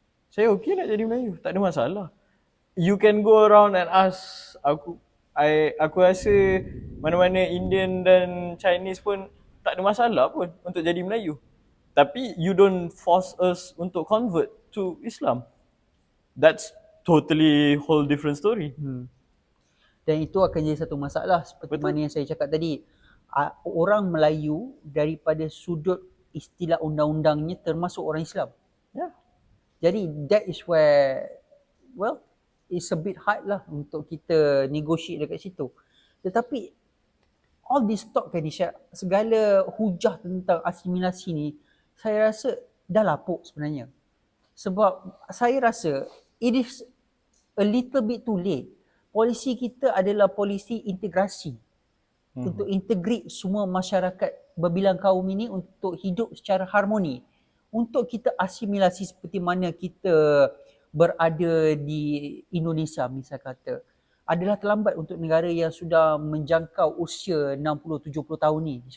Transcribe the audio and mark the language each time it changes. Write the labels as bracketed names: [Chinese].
[Malay] Saya okey nak jadi Melayu, tak ada masalah. [English] You can go around and ask [Malay] aku rasa mana-mana Indian dan Chinese pun tak ada masalah pun untuk jadi Melayu. Tapi [English] you don't force us [Malay] untuk [English] convert to Islam. That's totally whole different story. [Malay] Dan itu akan jadi satu masalah seperti mana yang saya cakap tadi. Orang Melayu daripada sudut istilah undang-undangnya termasuk orang Islam. [English] Yeah. [Malay] Jadi [English] that is where, well, it's a bit hard [Malay] lah untuk kita [English] negotiate [Malay] dekat situ. Tetapi [English] all this talk [Malay] kan Isyak, segala hujah tentang asimilasi ni, saya rasa dah lapuk sebenarnya. Sebab saya rasa [English] it is a little bit too late. [Malay] Polisi kita adalah polisi integrasi. Untuk integrate semua masyarakat berbilang kaum ini untuk hidup secara harmoni. Untuk kita asimilasi seperti mana kita berada di Indonesia misal kata, adalah terlambat untuk negara yang sudah menjangkau usia 60-70 tahun ni.